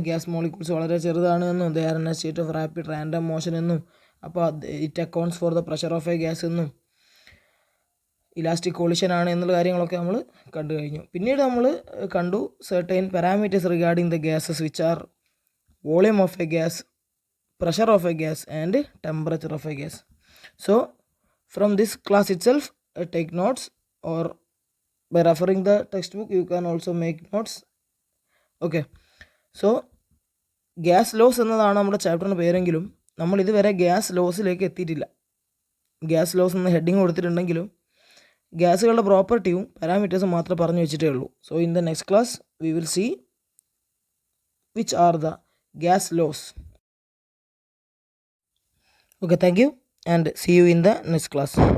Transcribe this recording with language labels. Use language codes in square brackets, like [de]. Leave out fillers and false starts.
[en] gas molecules [ml] വളരെ ചെറുതാണ് എന്നും [en] they are in a state of rapid random motion എന്നും അപ്പോൾ it accounts for the pressure of a gas എന്നും elastic collision [ml] ആണ് എന്നുള്ള കാര്യങ്ങളൊക്കെ നമ്മൾ കണ്ടു കഴിഞ്ഞു. പിന്നീട് നമ്മൾ കണ്ടു [en] Certain parameters regarding the gases which are volume of a gas, pressure of a gas and temperature of a gas. So from this class itself take notes, or by referring the textbook you can also make notes. [ml] Okay, so gas loss എന്നതാണ് നമ്മുടെ ചാപ്റ്ററിന് പേരെങ്കിലും നമ്മൾ ഇതുവരെ gas ലോസിലേക്ക് എത്തിയിട്ടില്ല. Gas loss എന്ന heading കൊടുത്തിട്ടുണ്ടെങ്കിലും ഗ്യാസുകളുടെ പ്രോപ്പർട്ടിയും പാരാമീറ്റേഴ്സും മാത്രമേ പറഞ്ഞു വെച്ചിട്ടേ ഉള്ളൂ. [en] So in the next class we will see which are the gas laws. Okay, thank you and see you in the next class.